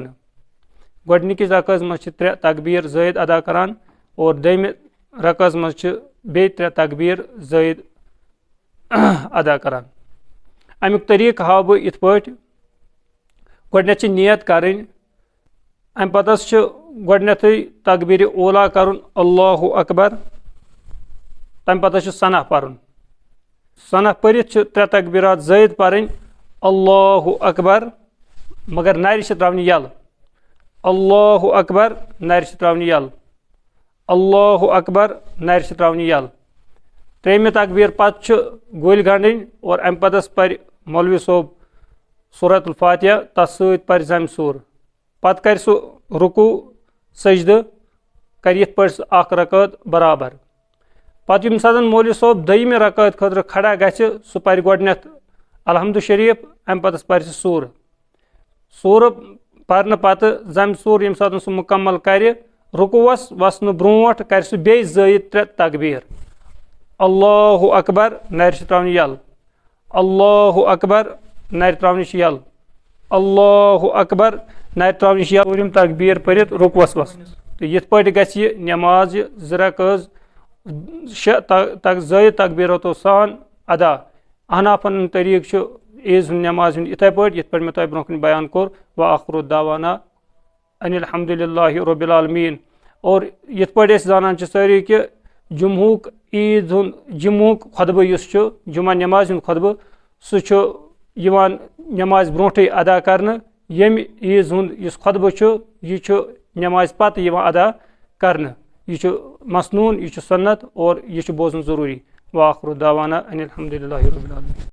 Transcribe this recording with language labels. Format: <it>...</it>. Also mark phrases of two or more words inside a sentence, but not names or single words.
<ks>गोडनिकिस रकअस मज 3 तकबीर ज़ायद अदा करान और दोयमि रकअस मज बे 3 तकबीर ज़ायद अदा करान। अमुक तरीक हाव बह इत पार्टी। गोडनेथ नियत करें, अम पतस गोडनेथ तकबीर ओला करुन</ks> <ar>الله أكبر,</ar> <ks>तम पतस सना पर्न, सना परित 3 तकबीरात ज़ायद पर्न</ks> <ar>الله أكبر,</ar> <ks>मगर नारि त्रावन यल,</ks> <ar>الله أكبر</ar> <ks>नारि त्रावन यल,</ks> <ar>الله أكبر</ar> <ks>नारि त्रावन यल। 3 तकबीर पत गोल गंडन और अम पतस पर मौलवी सोब सूरतुल फातिहा तस पर जम सूर, पत कर सो रुकू सजद कर यथ पर अख रकात बराबर। पत यम साजन मौलवी सोब दोयमि रकात खतर खड़ा गछ सह पर गोडनेथ अलहम्दु शरीफ, अम पतस पर सूर, सूर पर्न पत जम सूर यम साजन सह मुकम्मल कर रुकुवस वसन ब्रोट कर सह बे ज़ायद 3 तकबीर</ks> <ar>الله أكبر</ar> <ks>नारि त्रावन यल,</ks> <ar>الله أكبر</ar> <ks>नारि त्रावन यल,</ks> <ar>الله أكبر</ar> <ks>नारि त्रावन यल तकबीर परित रुकुवस वस। तो यथ पार्टी गछ यह नमाज 2 रकात 6 ज़ायद तकबीरतो सान अदा। अहनाफन तरीक ईद नमाज इथे पार्टी यथ मे तुह ब्रोह बयान कोर।</ks> <ar>وآخر دعوانا أن الحمد لله رب العالمين.</ar> <ks>और यथ पार्टी जानान सारी कि जुम्हुक ईद जुम्मुक खुतबा युस जुमा नमाज खुतबा सह नमाज ब्रोटे अदा करने, यम ईद हुंद खुतबा यह नमाज पत अदा करने, यह मसनून, यह सुन्नत और यह बोजन जरूरी।</ks> <ar>وآخر دعوانا أن الحمد لله رب العالمين.</ar>